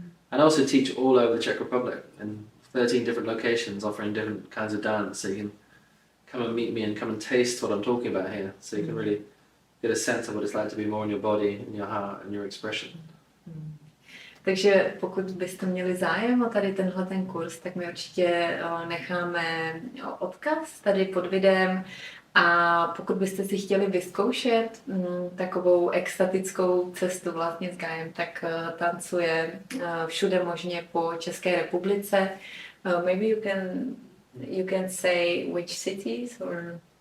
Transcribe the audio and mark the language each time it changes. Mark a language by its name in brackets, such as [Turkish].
[English] And I also teach all over the Czech Republic in 13 different locations offering different kinds of dance, so you can come and meet me and come and taste what I'm talking about here, so you can really get a sense of what it's like to be more in your body, in your heart and your expression. [Czech] Takže pokud byste měli zájem o tady tenhle ten kurz, tak my určitě necháme odkaz tady pod videem. A pokud byste si chtěli vyzkoušet takovou extatickou cestu vlastně s Gajem, tak tancuje všude možně po České republice. [English] Maybe you can say which cities or...